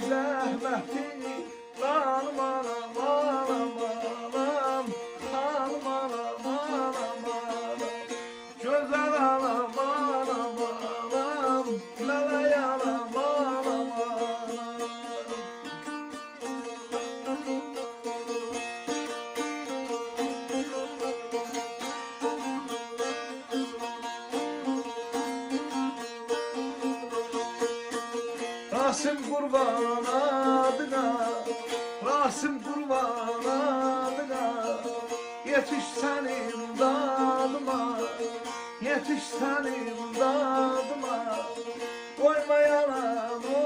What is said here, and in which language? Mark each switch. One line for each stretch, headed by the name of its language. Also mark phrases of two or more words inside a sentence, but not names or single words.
Azerbaijani: zəhmətini, canım anam anam anam, xanım anam anam anam, gözəl anam anam anam, mələk anam anam anam.
Turkish: Rasim kurban adına, Rasim kurban adına, yetiş senin dadıma, yetiş senin dadıma, koyma yalan